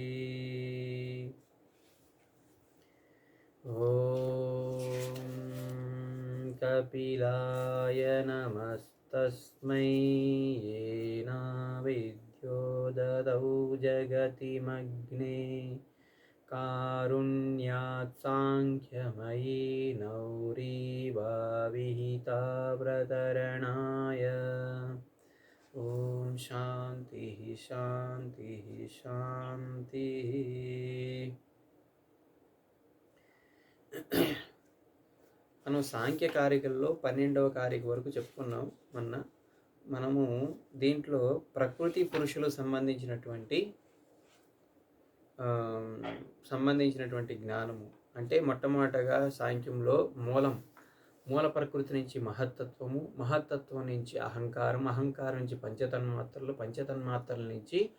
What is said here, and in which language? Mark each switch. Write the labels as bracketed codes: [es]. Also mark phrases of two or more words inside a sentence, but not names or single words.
[sa] ॐ कपिलाय नमस्तस्मै येनाविद्यो ददौ जगतिमग्ने कारुण्यात् साङ्ख्यमयी नौरीवा व्रतरणाय। ॐ शान्तिः शान्तिः शान्तिः। [te] మనం సాంఖ్య కారికల్లో 12వ కారిక వరకు చెప్పుకున్నాం. మనము దీంట్లో ప్రకృతి పురుషులు సంబంధించినటువంటి జ్ఞానము అంటే మొట్టమొదటగా సాంఖ్యంలో మూల ప్రకృతి నుంచి మహత్తత్వం నుంచి అహంకారం నుంచి పంచతన్మాత్రల నుంచి